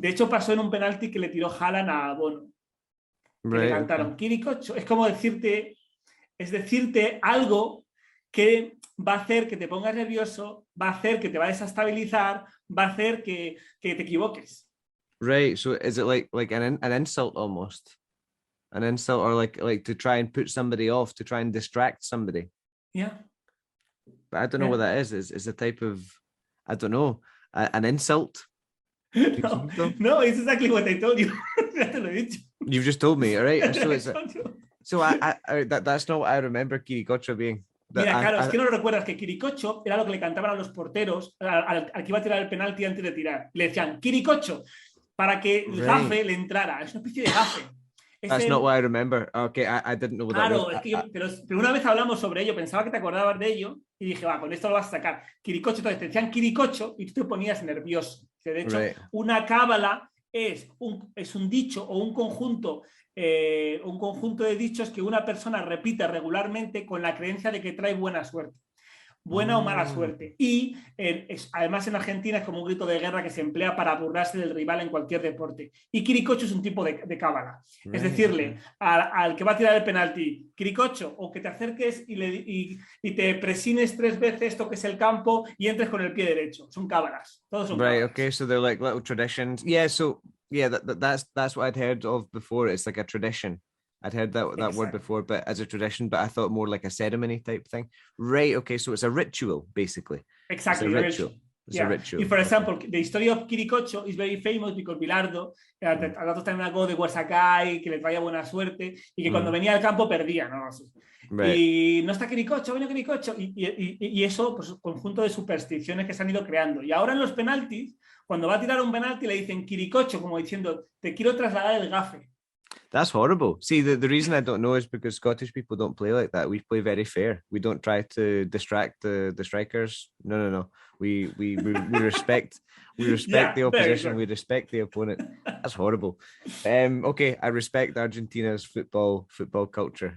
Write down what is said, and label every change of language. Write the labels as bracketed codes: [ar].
[es] De hecho, pasó en un penalti que le tiró Haaland a Bono. Que le cantaron Quiricocho. Es como decirte algo que va a hacer que te pongas nervioso, va a hacer que te va a desestabilizar, va a hacer que te equivoques. [en] Right. So is it like an insult almost? An insult, or like to try and put somebody off, to try and distract somebody? Yeah. But I don't know what that is. Is a type of, I don't know, an insult? No, it's exactly what I told you. [es] Ya te lo he dicho. [en] You've just told me, all right? So that's not what I remember Quiricocho being. [es] Mira, claro, es que no lo recuerdas, que Quiricocho era lo que le cantaban a los porteros al que iba a tirar el penalti antes de tirar. Le decían, Quiricocho, para que el gafe le entrara. Es una especie de gafe. [en] That's not what I remember. Okay, I didn't know what that was. [es] Claro, es que pero una vez hablamos sobre ello, pensaba que te acordabas de ello y dije, va, con esto lo vas a sacar. Quiricocho, entonces te decían Quiricocho y tú te ponías nervioso. De hecho, una cábala es un dicho o un conjunto de dichos que una persona repite regularmente con la creencia de que trae buena suerte. Buena o mala suerte. Y además en Argentina es como un grito de guerra que se emplea para burlarse del rival en cualquier deporte. Y Quiricocho es un tipo de cábala. Es decirle al que va a tirar el penalti, Quiricocho, o que te acerques y te presines 3 veces, toques el campo y entres con el pie derecho. Son cábalas. Todos son cábalas. [en] Okay, so they're like little traditions. Yeah, so yeah, that's what I'd heard of before. It's like a tradition. I'd heard that word before, but as a tradition, but I thought more like a ceremony type thing. Right, okay, so it's a ritual, basically. Exactly, it's a ritual. It's a ritual. For example, the story of Quiricocho is very famous because Bilardo, [es] a ratos también algo de Guasakai, que le traía buena suerte, y que cuando venía al campo perdía, ¿no? [en] Right. [es] Y no está Quiricocho, viene Quiricocho, y eso, pues, conjunto de supersticiones que se han ido creando. Y ahora en los penaltis, cuando va a tirar un penalti, le dicen Quiricocho, como diciendo, te quiero trasladar el gafe. [en] That's horrible. See, the reason I don't know is because Scottish people don't play like that. We play very fair. We don't try to distract the strikers. No. We respect the opposition. We respect the opponent. That's horrible. Okay, I respect Argentina's football culture.